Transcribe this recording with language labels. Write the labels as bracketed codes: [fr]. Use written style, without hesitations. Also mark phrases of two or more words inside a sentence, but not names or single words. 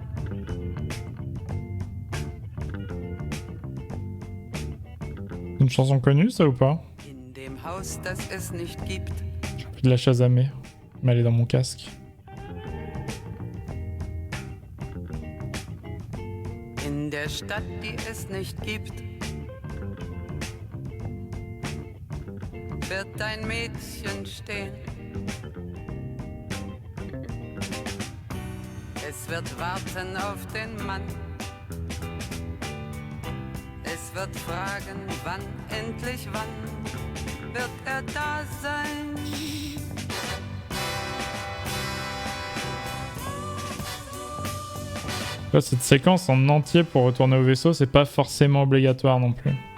[fr] Une chanson connue, ça ou pas? [de] In dem Haus, das es nicht gibt. [fr] J'ai envie de la chasamer, mais elle est dans mon casque. [de] In der Stadt, die es nicht gibt. Wird ein Mädchen stehen. Es wird warten auf den Mann. Es wird fragen, wann, endlich wann, wird er da sein? [fr] Là, cette séquence en entier pour retourner au vaisseau, c'est pas forcément obligatoire non plus.